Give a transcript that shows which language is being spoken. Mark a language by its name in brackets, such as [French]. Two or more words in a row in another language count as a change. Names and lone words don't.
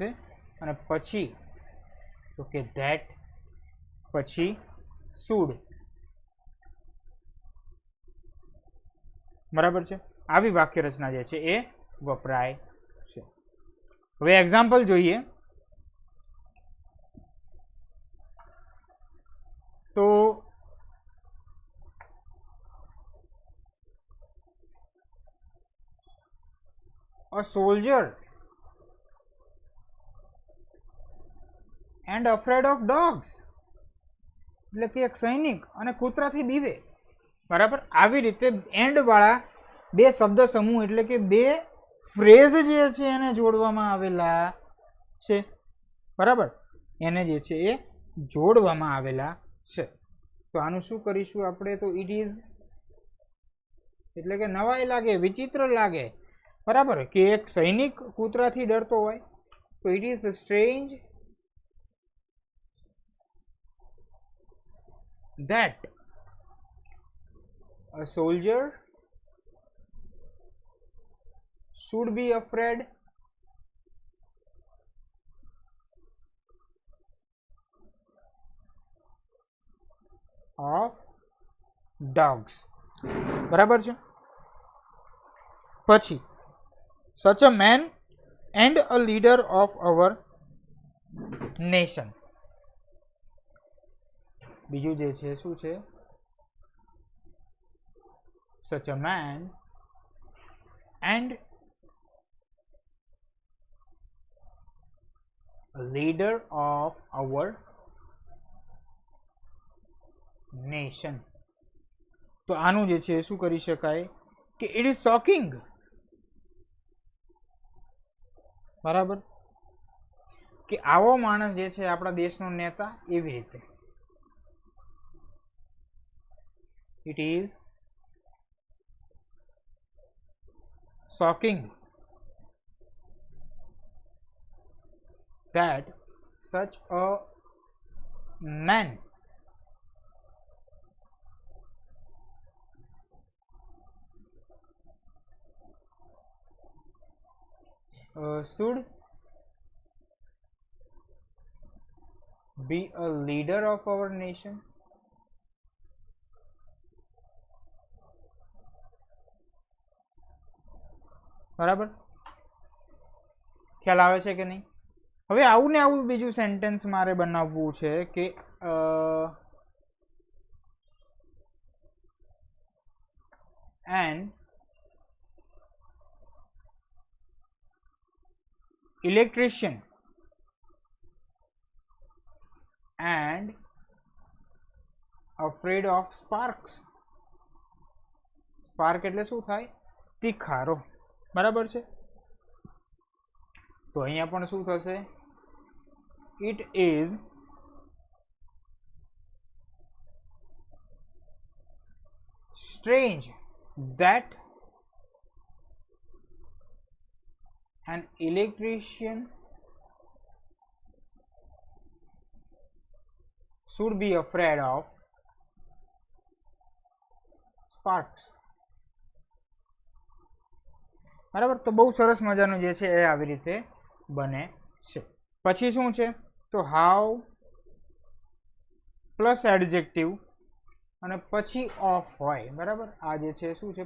[Gujarati] અને પછી તો કે ધેટ, પછી શુડ. બરાબર છે. આવી વાક્ય રચના જે છે એ વપરાય છે. હવે એક્ઝામ્પલ જોઈએ તો [English] a soldier and afraid of dogs, [Gujarati] એટલે કે એક સૈનિક અને કૂતરાથી બીવે. બરાબર. આવી રીતે એન્ડ વાળા બે શબ્દ સમૂહ એટલે કે બે ફ્રેઝ જે છે એને જોડવામાં આવેલા છે. બરાબર. એને જે છે એ જોડવામાં આવેલા છે. તો આનું શું કરીશું આપણે? તો [English] it is [Gujarati] એટલે કે નવાઈ લાગે, વિચિત્ર લાગે. બરાબર. કે એક સૈનિક કૂતરાથી ડરતો હોય તો [English] it is strange that a soldier should be afraid of dogs. [Gujarati] બરાબર છે. [English] પછી such a man and a leader of our nation. [Gujarati] બીજું જે છે શું છે? [English] such a man and a leader of our nation. [Gujarati] તો આનું જે છે શું કરી શકાય કે [English] it is shocking. [Gujarati] બરાબર. કે આવો માણસ જે છે આપણા દેશનો નેતા, એવી રીતે [English] it is shocking that such a man should be a leader of our nation. [Gujarati] બરાબર. ખ્યાલ આવે છે કે નહીં? હવે આવું ને આવું બીજું સેન્ટેન્સ મારે બનાવવું છે કે [English] an electrician and afraid of sparks. [Gujarati] સ્પાર્ક એટલે શું થાય? તીખારો. બરાબર છે. તો અહીંયા પણ શું થશે? [English] it is strange that an electrician should be afraid of sparks. [Gujarati] બરાબર. તો બહુ સરસ મજાનું જે છે એ આવી રીતે બને છે. પછી શું છે? તો [English] how plus adjective [Gujarati] અને પછી ઓફ હોય. બરાબર. આ જે છે શું છે?